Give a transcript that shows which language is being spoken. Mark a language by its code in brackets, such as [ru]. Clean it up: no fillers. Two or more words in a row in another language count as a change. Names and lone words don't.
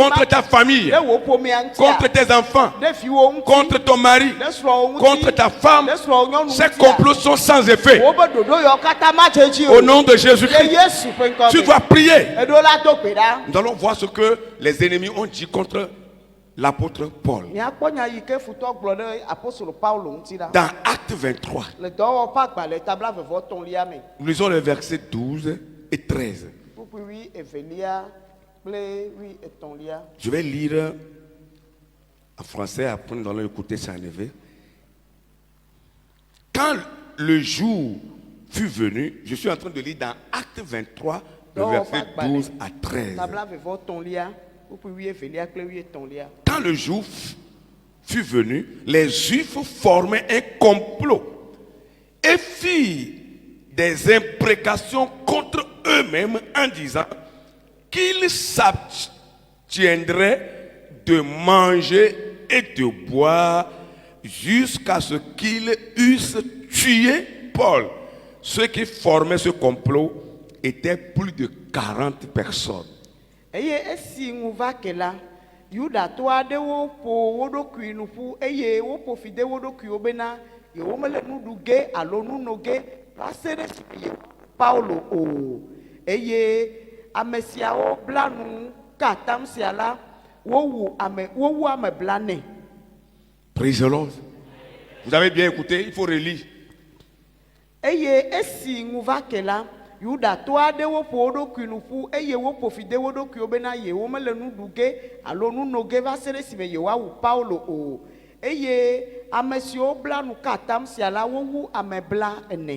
[fr] contre [ee] ma. [fr] ta famille, [ee] Ɖe wò ƒomea ŋutia. [fr] contre tes enfants, [ee] Ɖe fiwo ŋuti. [fr] contre ton mari, [ee] Ɖe srɔ̃wo ŋuti. [fr] contre ta femme, [ee] Ɖe srɔ̃wo nyɔnu [fr] ces [ee] ŋutia. [fr] complots sont sans effet. [ee] Wo be ɖoɖo yawo katã ma dze dzi [fr] Au [ee] o. [fr] nom de [ee] Le [fr] Jésus-Christ, [ee] Yesu ƒe ŋkɔ [fr] tu [ee] me. [fr] dois prier. [ee] Eɖo la do gbe ɖa. [fr] Nous allons voir ce que les ennemis ont dit contre l'apôtre Paul. [ee] Miakpɔ nya yi ke futɔ gblɔ ɖe apostolo Paulo ŋuti ɖa. [fr] Dans Acte 23, [ee] Le dɔwɔƒe agbalẽ tabla vevɔtɔ̃lia me. [fr] nous lisons les versets 12 et 13. [ee] Kpukpui wi evelia kple wi etɔ̃lia. [fr] Je vais lire en français, après nous allons écouter ça en éveil. Quand le jour fut venu, je suis en train de lire dans Acte 23, le verset 12 à 13. Tabla vevɔtɔ̃lia kpukpui wi evelia kple wi etɔ̃lia. Quand le jour fut venu, les Juifs formaient un complot et firent des imprécations contre eux-mêmes en disant qu'ils s'abstiendraient de manger et de boire jusqu'à ce qu'ils eussent tué Paul. Ceux qui formaient ce complot étaient plus de 40 personnes. [ee] Eye esi ŋu va ke la, Yudatɔ aɖewo ƒo wo ɖokui nu ƒu eye woƒo fi de wo ɖokuiwo bena yewomele nu ɖu ge alo nu no ge va se ɖe esime yewo Paulo o. Eye ame siawo bla nu ka atam sia la, wowu ame blane. [en] Praise the Lord. [fr] Vous avez bien écouté, il faut relire. [ee] Eye esi ŋu va ke la, Yudatɔ aɖewo ƒo wo ɖokui nu ƒu eye woƒo fi de wo ɖokuiwo bena yewomele nu ɖu ge alo nu no ge va se ɖe esime yewoawu Paulo o. Eye ame siwo bla nu ka atam sia la, wowu ame bla ene.